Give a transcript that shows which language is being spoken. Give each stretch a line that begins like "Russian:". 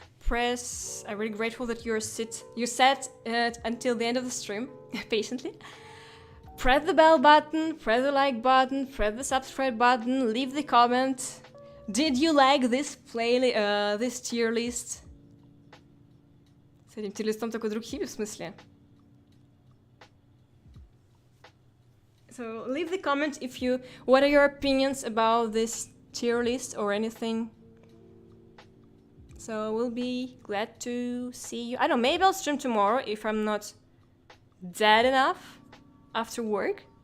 English: I'm really grateful that you sat until the end of the stream patiently. Press the bell button, press the like button, press the subscribe button, leave the comment. Did you like this this tier list?
Russian: С этим tier листом такой друг Хиби, в смысле?
English: So leave the comment what are your opinions about this tier list or anything. So we'll be glad to see you. I don't know, maybe I'll stream tomorrow if I'm not dead enough after work.